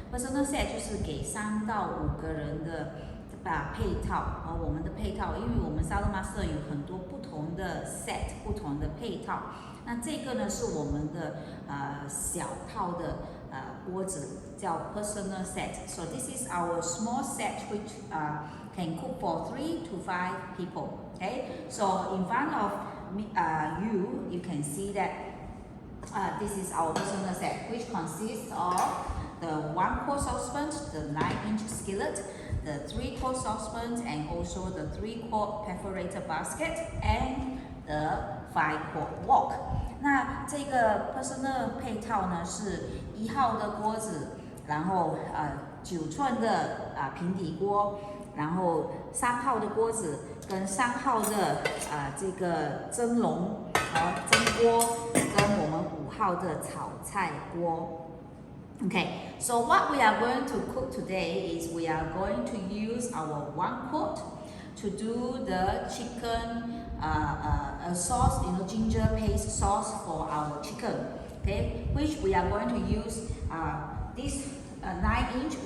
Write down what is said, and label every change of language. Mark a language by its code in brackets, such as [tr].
[zh] personal set 就是给3到5个人的配套，我们的配套，因为我们 Saladmaster 有很多不同的 set， 不同的配套。那这个呢是我们的小套的锅子，叫 personal set. [en] So this is our small set which can cook for 3 to 5 people. Okay, so in front of you can see that this is our personal set, which consists of the 1-quart saucepan, the 9-inch skillet, the 3-quart saucepan, and also the 3-quart perforated basket, and the 5-quart wok. [zh] 那这个 personal 配套呢是1号的锅子，然后9寸的平底锅，然后3号的锅子跟3号的这个蒸笼蒸锅，跟我们5号的炒菜锅。 [en] Okay, so what we are going to cook today is we are going to use our 1-quart to do the chicken sauce, ginger paste sauce for our chicken. Okay, which we are going to use this 9-inch.